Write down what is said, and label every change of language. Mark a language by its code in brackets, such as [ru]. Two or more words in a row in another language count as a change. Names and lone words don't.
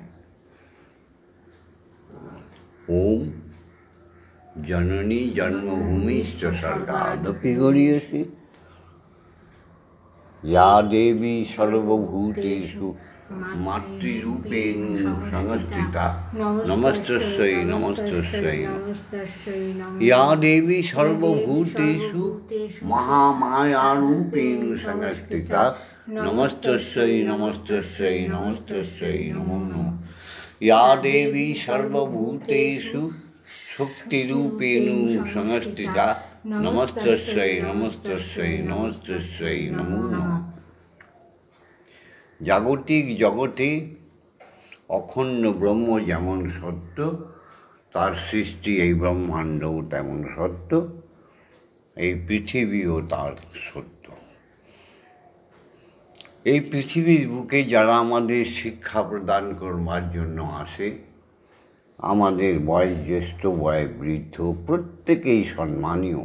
[sa] ওম জননী জন্মভূমিশ্চ স্বর্গাদপি গরীয়সী ইয়া দেবী সর্বভূতেষু মাতৃরূপেণ সংস্থিতা নমস্তস্যৈ নমস্তস্যৈ। ইয়া দেবী সর্বভূতেষু মহামায়ারূপেণ সংস্থিতা নমস্তস্যৈ নমস্তস্যৈ নমস্তস্যৈ নমো নমঃ। ইয়া দেবী সর্বভূতেষু শক্তিরূপেণ সংস্থিতা নমস্তস্যৈ নমস্তস্যৈ নমস্তস্যৈ নমো নমঃ। [bn] জাগতিক জগতে অখণ্ড ব্রহ্ম যেমন সত্য, তার সৃষ্টি এই ব্রহ্মাণ্ডও তেমন সত্য, এই পৃথিবীও তার সত্য। এই পৃথিবীর বুকে যারা আমাদের শিক্ষা প্রদান করবার জন্য আসে, আমাদের বয়োজ্যেষ্ঠ বয় বৃদ্ধ প্রত্যেকেই সম্মানীয়।